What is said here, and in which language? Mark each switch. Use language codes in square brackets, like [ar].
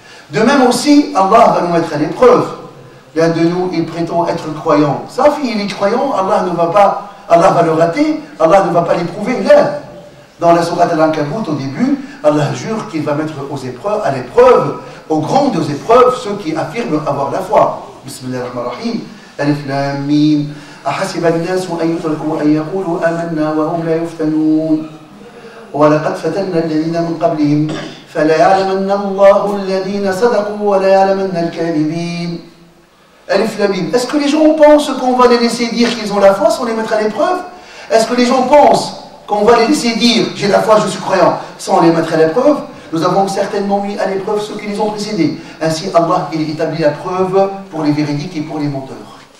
[fr] De même aussi, Allah va nous mettre à l'épreuve. L'un de nous, il prétend être croyant. Sa fille, il est croyant, Allah va le rater, Allah ne va pas l'éprouver. Là, dans la sourate Al-Ankabut, au début, Allah jure qu'il va mettre à l'épreuve, aux grandes épreuves, ceux qui affirment avoir la foi. [ar] Bismillahirrahmanirrahim. Alif Lam Mim. أحسب الناس أن يتركوا أن يقولوا آمنا وهم لا يفتنون ولقد فتنا الذين من قبلهم فلا يعلمن الله الذين صدقوا ولا يعلمن الكاذبين. Alif Lam Mim. [fr] Est-ce que les gens pensent qu'on va les laisser dire qu'ils ont la foi sans les mettre à l'épreuve? Est-ce que les gens pensent qu'on va les laisser dire j'ai la foi, je suis croyant, sans les mettre à l'épreuve? Nous avons certainement mis à l'épreuve ceux qui les ont précédés. Ainsi, Allah, il établit la preuve pour les véridiques et pour les menteurs.